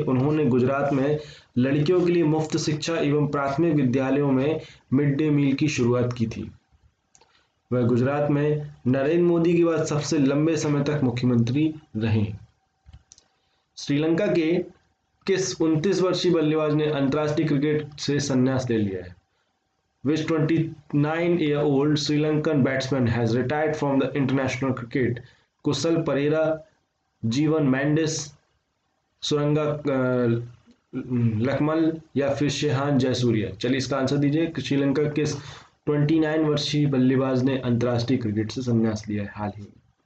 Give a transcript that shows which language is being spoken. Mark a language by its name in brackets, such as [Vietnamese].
[Hindi] उन्होंने गुजरात में लड़कियों के लिए मुफ्त शिक्षा एवं प्राथमिक विद्यालयों में मिड डे मील की शुरुआत की थी। वह गुजरात में नरेंद्र मोदी के बाद सबसे लंबे समय तक मुख्यमंत्री रहे। श्रीलंका के किस 29 वर्षीय बल्लेबाज ने अंतर्राष्ट्रीय क्रिकेट से संन्यास ले लिया है? [English] Which 29-year-old Sri-Lankan batsman has retired from the international cricket? [Hindi] कुशल परेरा, जीवन मेंडिस, सुरंगा लकमल या फिर शेहान जयसूर्या? चलिए इसका आंसर दीजिए। श्रीलंका के 29 वर्षीय बल्लेबाज ने अंतर्राष्ट्रीय क्रिकेट से संन्यास लिया है हाल ही में।